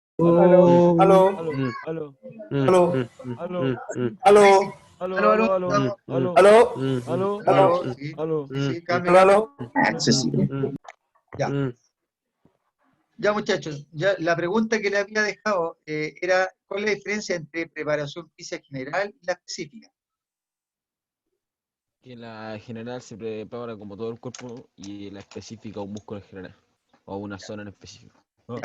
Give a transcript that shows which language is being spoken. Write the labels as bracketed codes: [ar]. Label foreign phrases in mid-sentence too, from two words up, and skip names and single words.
[es] Aló, Aló, aló, Mm, aló, mm, aló, mm, mm, aló, mm, mm, aló, aló, Aló, aló, aló, aló, mm, estamos. mm, aló, aló, mm, mm, aló, mm, Aló, mm, sí, aló. sí, sí, mm, cambio, aló, cambio. aló. Accesible. mm, Ya, mm. ya muchachos, ya la pregunta que le había dejado era, ¿cuál es la diferencia entre preparación física general y la específica? Que la general se prepara como todo el cuerpo y la específica un músculo en general o una zona en específico. ¿No?